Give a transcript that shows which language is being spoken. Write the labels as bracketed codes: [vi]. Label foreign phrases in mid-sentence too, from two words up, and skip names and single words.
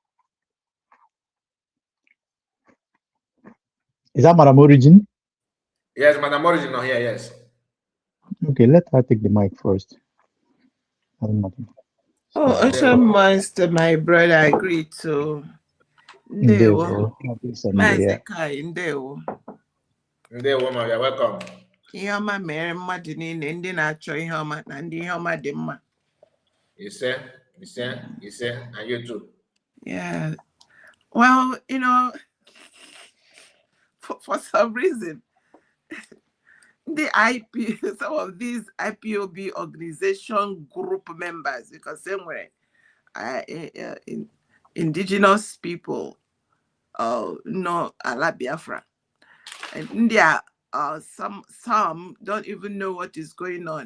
[en] Is that Madam Origin? Yes, Madam Origin here, yes. Okay, let her take the mic first. Oh, Ocean Monster, my brother, I agree to. [ig] Ndewo. Mazikai, Ndewo. Ndewo, [en] you're welcome. [ig] Ihe ọma mere mmadụ niile ndị na-achọ ihe ọma na ndị ihe ọma dị mma. Ise, [en] and you too. Yeah. Well, you know, for some reason, some of these IPOB organization group members, because somewhere, indigenous people, no, ala Biafra, and India, some don't even know what is going on.